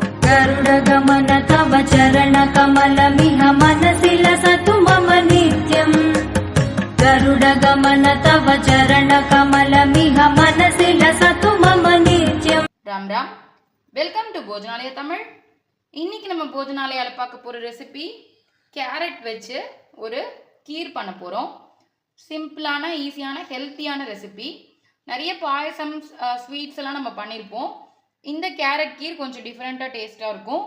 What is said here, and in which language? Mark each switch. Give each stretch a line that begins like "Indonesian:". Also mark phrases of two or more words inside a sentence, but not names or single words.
Sanskrit: गरुडगमन तव चरणकमलमिह मनसि लसतु मम नित्यम् गरुडगमन तव चरणकमलमिह मनसि लसतु मम नित्यम्। राम राम,
English: welcome to
Tamil: போஜனாலயா தமிழ்। இன்னைக்கு நம்ம போஜனாலயால பார்க்க போற ரெசிபி கேரட் வச்சு ஒரு கீர் பண்ண போறோம்। சிம்பிளான ஈஸியான ஹெல்த்தியான ரெசிபி। நிறைய பாயசம் ஸ்வீட்ஸ் எல்லாம் நம்ம பண்ணியிருப்போம்। இந்த கேரட் கீர் கொஞ்சம் டிஃப்ரெண்ட்டாக டேஸ்ட்டாக இருக்கும்।